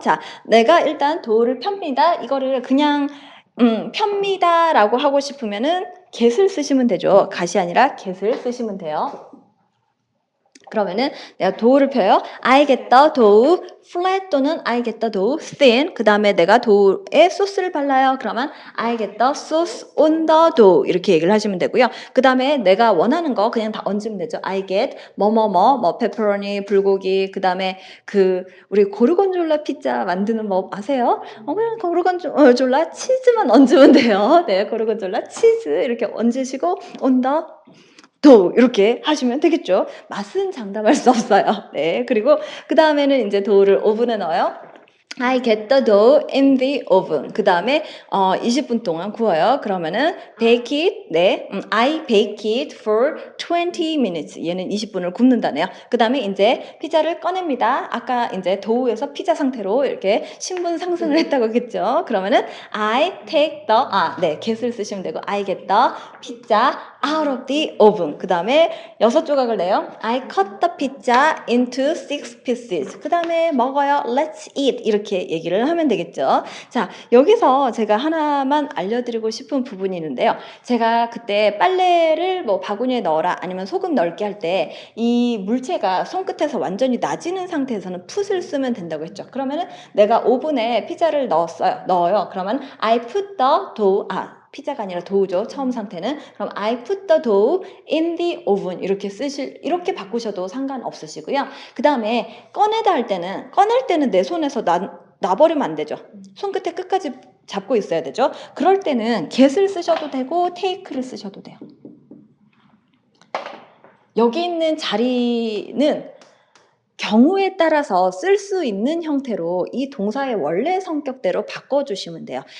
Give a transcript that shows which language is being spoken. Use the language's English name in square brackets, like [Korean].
[Korean] 자, 내가 일단 도를 펴니다. 이거를 그냥 펴니다 라고 하고 싶으면은 get을 쓰시면 되죠. gat이 아니라 get을 쓰시면 돼요. 그러면은 내가 도우를 펴요. [English] I get the dough flat 또는 I get the dough thin. [Korean] 그 다음에 내가 도우에 소스를 발라요. [English] 그러면 I get the sauce on the dough [Korean] 이렇게 얘기를 하시면 되고요. 그 다음에 내가 원하는 거 그냥 다 얹으면 되죠. [English] I get [Korean] 뭐 페퍼로니, 불고기. 그 다음에 우리 고르곤졸라 피자 만드는 법 아세요? 그냥 고르곤졸라 치즈만 얹으면 돼요. 네, 고르곤졸라 치즈 이렇게 얹으시고 on the 도 이렇게 하시면 되겠죠. 맛은 장담할 수 없어요. 네, 그리고 그 다음에는 이제 도우를 오븐에 넣어요. [English] I get the dough in the oven. [Korean] 그 다음에 20분 동안 구워요. [English] 그러면은 bake it. 네, I bake it for 20 minutes. [Korean] 얘는 20분을 굽는다네요. 그 다음에 이제 피자를 꺼냅니다. 아까 이제 도우에서 피자 상태로 이렇게 신분 상승을 했다고 했겠죠. [English] 그러면은 I take the [Korean] 네, get을 쓰시면 되고 [English] I get the pizza out of the oven. [Korean] 그 다음에 6조각을 내요. [English] I cut the pizza into 6 pieces. [Korean] 그 다음에 먹어요. [English] Let's eat. [Korean] 이렇게 얘기를 하면 되겠죠. 자, 여기서 제가 하나만 알려드리고 싶은 부분이 있는데요. 제가 그때 빨래를 뭐 바구니에 넣어라 아니면 소금 넣을게 할 때 이 물체가 손끝에서 완전히 낮이는 상태에서는 풋을 쓰면 된다고 했죠. 그러면은 내가 오븐에 피자를 넣어요. 그러면 [English] I put the dough, [Korean] 피자가 아니라 도우죠. 처음 상태는. [English] 그럼 I put the dough in the oven [Korean] 이렇게 바꾸셔도 상관없으시고요. 그 다음에 꺼낼 때는 내 손에서 놔버리면 안 되죠. 손끝에 끝까지 잡고 있어야 되죠. 그럴 때는 get을 쓰셔도 되고 take를 쓰셔도 돼요. 여기 있는 자리는 경우에 따라서 쓸 수 있는 형태로 이 동사의 원래 성격대로 바꿔주시면 돼요.